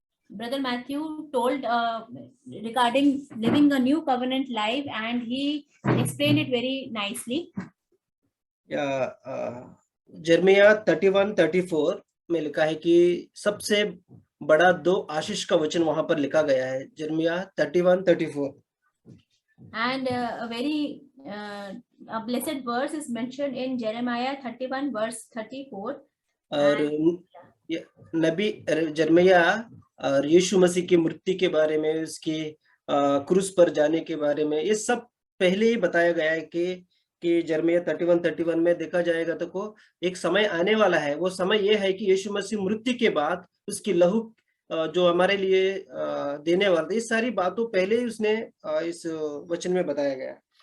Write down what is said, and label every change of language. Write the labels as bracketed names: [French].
[English] Brother Matthew told regarding living a new covenant life, and he explained it very nicely. [Hindi] जर्मिया 31-34 में लिखा है कि सबसे बड़ा 2 आशीष का वचन वहां पर लिखा गया है। जर्मिया 31-34 [English] and a very a blessed verse is mentioned in Jeremiah 31 verse 34. [Hindi] और नबी जर्मिया और यीशु मसीह की मृत्यु के बारे में, उसकी क्रूस पर जाने के बारे में, ये सब पहले ही बताया गया है कि जर्मिया 31 में देखा जाएगा तो को एक समय आने वाला है। वो समय ये है कि यीशु मसीह मृत्यु के बाद उसकी लहू जो हमारे लिए देने वाला था, ये सारी बातों पहले ही उसने इस वचन में बताया गया।